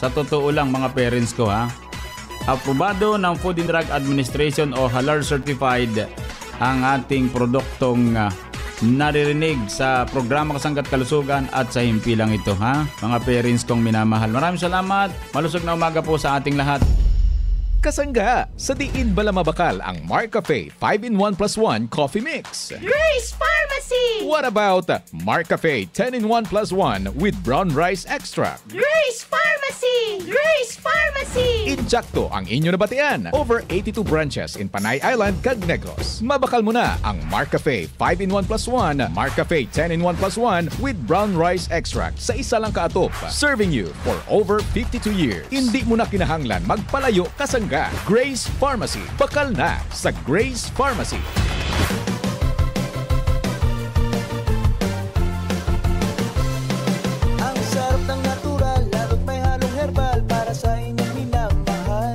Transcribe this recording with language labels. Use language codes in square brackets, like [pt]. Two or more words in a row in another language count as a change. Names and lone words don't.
[tl] Sa totoo lang mga parents ko ha, aprobado ng Food and Drug Administration o [en] Halal Certified [tl] ang ating produktong naririnig sa programa Kasangga't Kalusugan at sa himpilang ito ha. Mga parents kong minamahal, maraming salamat. Malusog na umaga po sa ating lahat. [hil] Kasangga, sa diin bala mabakal ang Marcafe 5-in-1 plus 1 Coffee Mix. Grace Pharmacy! [en] What about Marcafe 10-in-1 plus 1 with brown rice extract? Grace Pharmacy! Grace Pharmacy! [hil] Injakto ang inyo nabatian. [en] Over 82 branches in Panay Island, [hil] Cag Negros. Mabakal mo na ang Marcafe 5-in-1 plus 1, Marcafe 10-in-1 plus 1 with brown rice extract sa isa lang kaatop. [en] Serving you for over 52 years. [hil] Hindi mo na kinahanglan magpalayo kasangga. Grace Pharmacy. Bakal na sa Grace Pharmacy. [tl] Ang sarap ng natural, lalo't may halong herbal para sa inyong minamahal.